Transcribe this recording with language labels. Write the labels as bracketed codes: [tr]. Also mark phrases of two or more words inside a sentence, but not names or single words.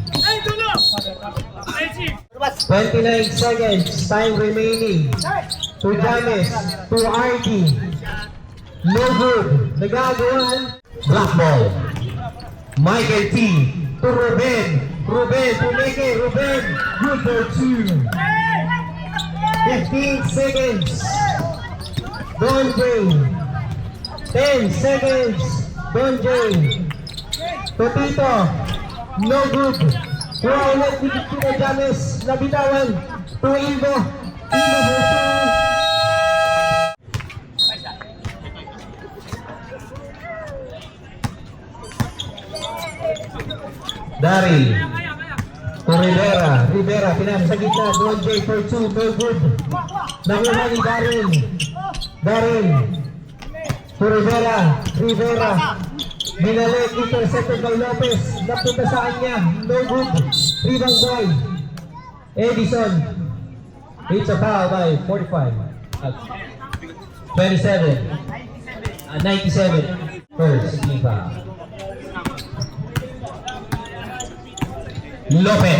[en] 29 seconds time remaining. To James, to RD. No good. Nagagawan. Black ball. Michael T. To Ruben. Ruben to Meke. Ruben. Good for 2. 15 seconds. Don J. 10 seconds. Don J. Totito, no good. [tl] Kuha ulit ni Tito James, nabitawan. [en] To Ivo. Ivo versus. Dari. [tl] To Rivera, pinasa sa gitna. [en] Don J for 2, no good. [tl] Nakuha ni Darin. [en] To Rivera. Binalik, intercepted by Lopez. [tl] Napunta sa kanya. [en] No good. Rebound boy. Edison. It's a foul by 45. 27. 97. First team foul. Lopez.